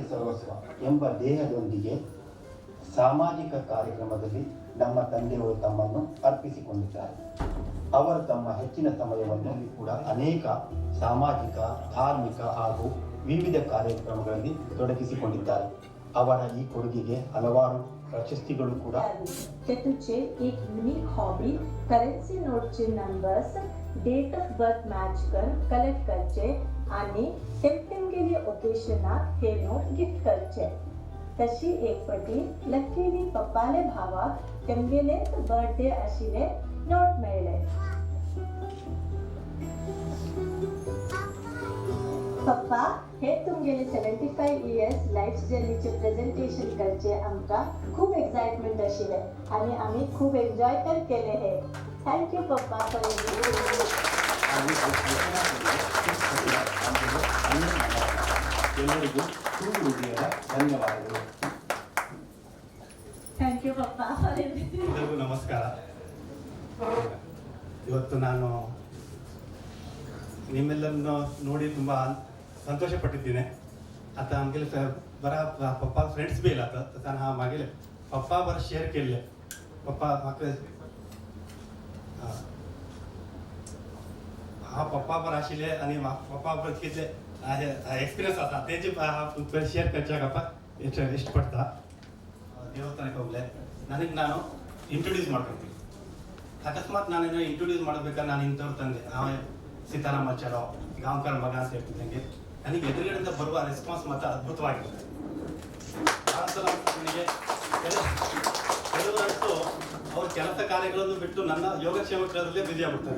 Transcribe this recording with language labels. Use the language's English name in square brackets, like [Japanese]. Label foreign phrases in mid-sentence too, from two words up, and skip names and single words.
[Kannada] ಸರ್ವಸ್ವ ಎಂಬ ದೇಹದೊಂದಿಗೆ ಸಾಮಾಜಿಕ ಕಾರ್ಯಕ್ರಮದಲ್ಲಿ ನಮ್ಮ ತಂದೆಯವರು ತಮ್ಮನ್ನು ಅರ್ಪಿಸಿಕೊಂಡಿದ್ದಾರೆ. ಅವರು ತಮ್ಮ ಹೆಚ್ಚಿನ ಸಮಯವನ್ನು ಕೂಡ ಅನೇಕ ಸಾಮಾಜಿಕ, ಧಾರ್ಮಿಕ ಹಾಗೂ ವಿವಿಧ ಕಾರ್ಯಕ್ರಮಗಳಲ್ಲಿ ತೊಡಗಿಸಿಕೊಂಡಿದ್ದಾರೆ. ಅವರ ಈ ಕೊಡುಗೆಗೆ ಹಲವಾರು प्रशस्तीಗಳು ಕೂಡ. [Konkani] त्यातूचे एक [English] unique hobby currency [Konkani] नोटचे [English] numbers date of birth match [Konkani] करून कलेक्ट करचे आणि तेमतेमगेले ओकेशनाक हे नोट गिफ्ट करचे. तशी एक पटी लकीली पप्पाले भावाक तेमगेले बर्थडे आशिले नोट मेळ्ळे. पप्पा हे तुमगेले 75 [English] years life journeyचे [Konkani] प्रेझेंटेशन करचे आमकां खूप एक्साइटमेंट आशिल्ले आणि आम्ही खूप एन्जॉय पण केले हे. [English] thank you Pappa for [Kannada] ಎಲ್ಲರಿಗೂ ಹೃದಯದ ಧನ್ಯವಾದಗಳು. [English] thank you Pappa for everything. [Kannada] ಎಲ್ಲರಿಗೂ ನಮಸ್ಕಾರ. ಇವತ್ತು ನಾನು ನಿಮ್ಮೆಲ್ಲರನ್ನು ನೋಡಿ ತುಂಬ संतोष पಟ್ಟಿದ್ದೀನಿ. [Konkani] आता आमगेले बरा पप्पा [English] friends be [Konkani] येयला तर हांव मागेले पप्पा बरं शेअर केल्ले. पप्पा म्हाका हांव पप्पा बरं आशिल्ले आनी पप्पा बरं कितले एक्सपिरियन्स आसा तेजे हांव शेअर करच्याक म्हाका इश्ट पडटा. [Kannada] ದೇವಸ್ಥಾನಕ್ಕೆ ಹೋಗಲೆ ನನಗೆ ನಾನು ಇಂಟ್ರೊಡ್ಯೂಸ್ ಮಾಡ್ಕೊತೀನಿ. ಅಕಸ್ಮಾತ್ ನಾನೇನೋ ಇಂಟ್ರೊಡ್ಯೂಸ್ ಮಾಡಬೇಕಾದ್ರೆ ನಾನು ಇಂಥವ್ರು ತಂದೆ ನಾವೇ ಸೀತಾರಾಮಾಚಾರೋ ಗಾಂವ್ಕರ್ ಮಗ ಅಂತ ಹೇಳ್ತಿದ್ದಂಗೆ ನನಗೆ ಎದುರುಗಡೆಯಿಂದ ಬರುವ ರೆಸ್ಪಾನ್ಸ್ ಮಾತ್ರ ಅದ್ಭುತವಾಗಿರುತ್ತೆ. ನನಗೆ ಕೆಲವರಂತೂ ಅವ್ರ ಕೆಲಸ ಕಾರ್ಯಗಳನ್ನು ಬಿಟ್ಟು ನನ್ನ ಯೋಗಕ್ಷೇಮ ಕೇಂದ್ರದಲ್ಲೇ ಬ್ಯುಸಿ ಆಗ್ಬಿಡ್ತಾರೆ.